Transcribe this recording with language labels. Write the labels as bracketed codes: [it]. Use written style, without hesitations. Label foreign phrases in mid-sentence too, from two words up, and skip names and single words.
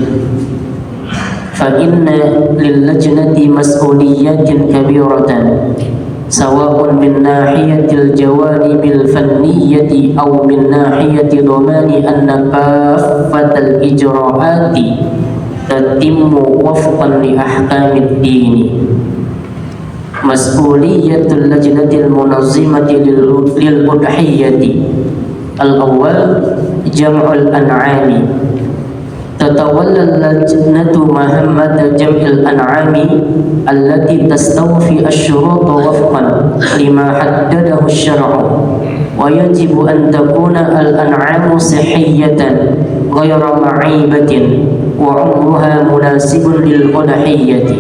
[ar] فإن للجنة مسؤوليات كبيرة سواء من ناحية الجوانب الفنية أو من ناحية ضمان أن كافة الإجراءات تتم وفقا لأحكام الدين. مسؤولية اللجنة المنظمة للأضحية. الأول جمع الأنعام. تتولى اللجنة مهمة جمع الأنعام التي تستوفي الشروط وفقا لما حدده الشرع ويجب أن تكون الأنعام صحية غير معيبة وعمرها مناسب للأضحية.